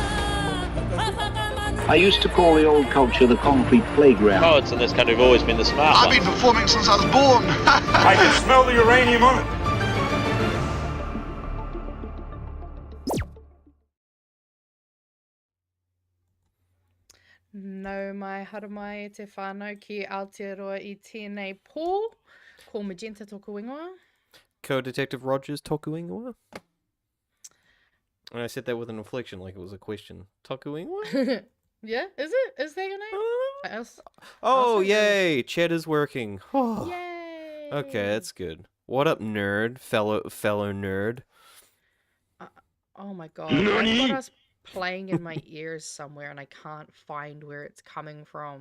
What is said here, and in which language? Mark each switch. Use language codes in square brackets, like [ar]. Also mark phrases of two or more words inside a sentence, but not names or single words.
[en] I used to call the old culture the concrete playground. Poets in this country have always been the smart ones. I've been performing since I was born. I can smell the uranium on it. [mi] No mai haramai e te whānau ki Aotearoa I tēnei pō, ko Magenta tōku ingoa. Co-Detective Rogers toku ingoa. [en] And I said that with an inflection like it was a question. [mi] Toku ingoa? [en] Yeah, is it? Is that your name? Oh, yay! Cheddar's working. Oh. Yay! Okay, that's good. What up, nerd? Fellow nerd. Oh my god. I've got us playing in my ears somewhere and I can't find where it's coming from.